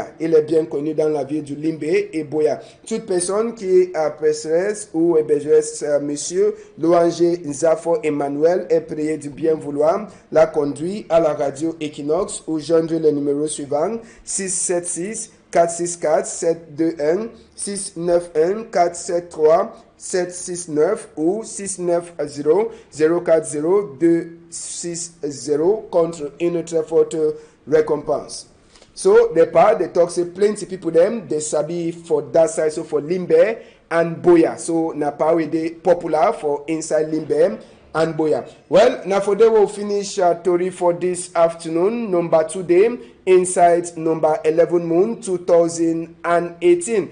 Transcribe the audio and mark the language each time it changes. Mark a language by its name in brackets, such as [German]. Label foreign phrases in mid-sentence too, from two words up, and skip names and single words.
[French] Il est bien connu dans la ville de Limbe et Boya. Toute personne qui apprécierait ou hébergeresse monsieur Louange Nzafo Emmanuel est prié de bien vouloir la conduire à la radio Equinoxe ou joindre le numéro suivant 676 464 721 691 473 769 ou 690 040 260 contre une très forte récompense. [Cameroon Pidgin] So the part they talk say plenty people them they sabi for that side, so for Limbe and Boya. So na part we dey popular for inside Limbe and Boya. Well, now for them we'll finish story for this afternoon. Number 2 day inside number 11 moon 2018.